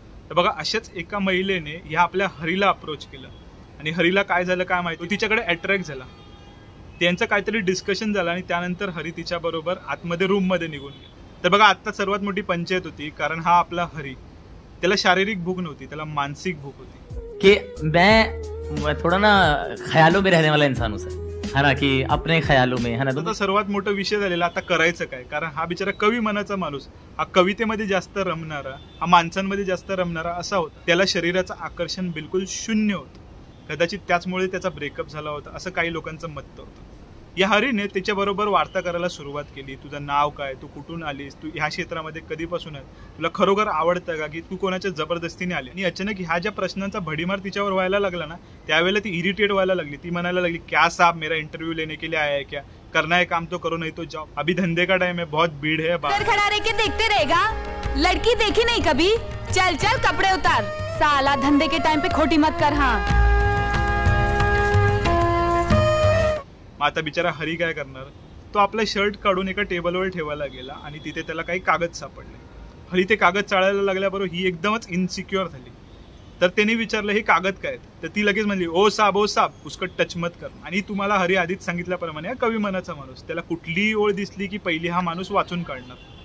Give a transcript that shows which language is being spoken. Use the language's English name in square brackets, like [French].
[Marathi] तर बघा, अशाच एका महिलेने ह्या आपल्या हरीला अप्रोच केलं आणि हरीला काय झालं काय माहिती, तिच्याकडे अट्रॅक्ट झाला. त्यांचं काहीतरी डिस्कशन झालं आणि त्यानंतर हरी तिच्याबरोबर आतमध्ये रूममध्ये निघून गेला. तर बघा, आता सर्वात मोठी पंचायत होती, कारण हा आपला हरी, त्याला शारीरिक भूक नव्हती, त्याला मानसिक भूक होती. [Hindi] कि मैं थोड़ा ना ख्यालों में रहने वाला इंसान हूं सर, है ना, कि अपने ख्यालों में, है ना. [Marathi] आता सर्वात मोठा विषय झालेला, आता करायचं काय, कारण हा बिचारा कवी मनाचा माणूस, हा कवितेमध्ये जास्त रमणारा, हा माणसांमध्ये जास्त रमणारा असा होता. त्याला शरीराचं आकर्षण बिलकुल शून्य होतं. कदाचित त्याचमुळे त्याचा ब्रेकअप झाला होता असं काही लोकांचं मत होतं. या हरीने त्याच्याबरोबर वार्ता करायला सुरुवात केली. तुझं नाव काय, तू कुठून आलीस, तू ह्या क्षेत्रामध्ये कधीपासून आहे, तुला खरोखर आवडतं का, की तू कोणाच्या जबरदस्तीने आली. आणि अचानक ह्या ज्या प्रश्नांचा भडीमार तिच्यावर व्हायला लागला ना, त्यावेळेला ती इरिटेट व्हायला लागली. ती म्हणायला लागली, [Hindi] क्या साहब मेरा इंटरव्यू लेने के लिए आया है क्या, करना है काम तो करो नहीं तो जाओ, अभी धंधे का टाइम है, बहुत भीड़ है. खड़ा रह के देखते रहेगा, लड़की देखी नहीं कभी, चल चल कपड़े उतार, साला धंधे के टाइम पे खोटी मत कर. हाँ, [Marathi] आता बिचारा हरी काय करणार, तो आपला शर्ट काढून एका टेबलवर ठेवायला गेला आणि तिथे त्याला काही कागद सापडले. हरी ते कागद चाळायला लागल्याबरोबर ही एकदमच इनसिक्युअर झाली. तर त्याने विचारलं, हे कागद काय आहेत. तर ती लगेच म्हणली, [Hindi] ओ साब उसको टच मत कर. [Marathi] आणि तुम्हाला हरी आधीच सांगितल्याप्रमाणे हा कवी मनाचा माणूस, त्याला कुठलीही ओळ दिसली की पहिली हा माणूस वाचून काढणार.